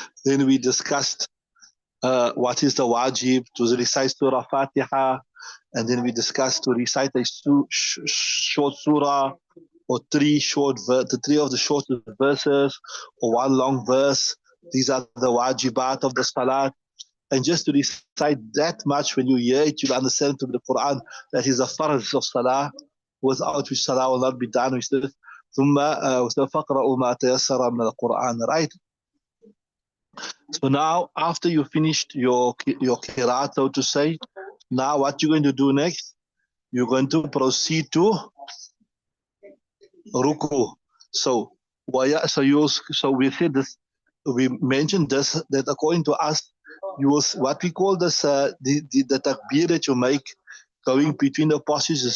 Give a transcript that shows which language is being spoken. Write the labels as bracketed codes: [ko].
[en] Then we discussed what is the wajib to recite Surah Fatiha, and then we discussed to recite a short surah or the three of the shortest verses or one long verse. These are the wajibat of the salat. And just to recite that much, when you hear it, you'll understand to the Quran that is a farz of salah, without which salah will not be done. Which is [ar] ثم فقرأوا ما تيسر من القرآن, right? [en] So now, after you finished your qiraat, so to say, now what you're going to do next? You're going to proceed to ruku. So we said this. We mentioned this that according to us, what we call this the takbir that you make going between the postures.